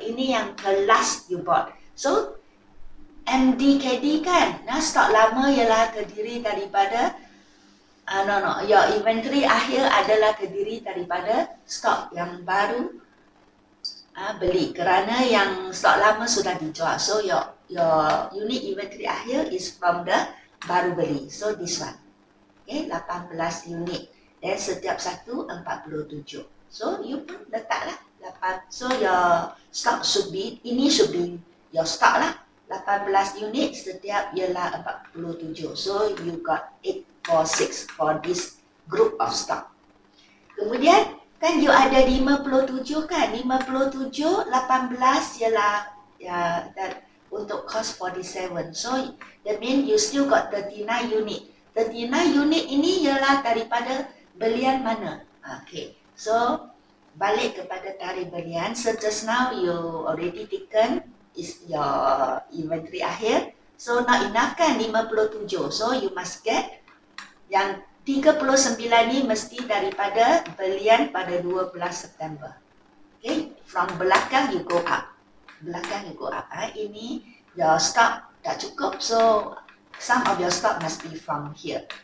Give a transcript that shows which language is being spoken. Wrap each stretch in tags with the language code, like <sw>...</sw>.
<ms>Ini yang</ms> <en>the last you bought. So, MDKD kan.</en> <ms>Stok lama ialah terdiri daripada your inventory akhir adalah terdiri daripada stok yang baru beli. Kerana yang stok lama sudah dijual.</ms> <en>So, your unit inventory akhir is from the</en> <ms>baru beli.</ms> <en>So this one. Okay, 18 unit.</en> <ms>Dan setiap satu</ms> <en>47. So you pun letaklah 8. So your stock should be, ini should be your stock lah.</en> <ms>18 unit setiap ialah 47.</ms> <en>So you got 846 for this group of stock.</en> <ms>Kemudian kan you ada 57 kan. 57, 18 ialah untuk cost 47.</ms> <en>So that means you still got 39 unit.</en> <ms>39 unit ini ialah daripada belian mana? Okay. So balik kepada tarikh belian.</ms> <en>So just now you already taken is your inventory akhir. So not enough kan 57. So you must get</en> <ms>yang 39 ni mesti daripada belian pada 12 September.</ms> <en>Okay. From belakang you go up. Belakang you go up. Ini your stock</en> <ms>tak cukup,</ms> <en>so some of your stock must be from here.</en>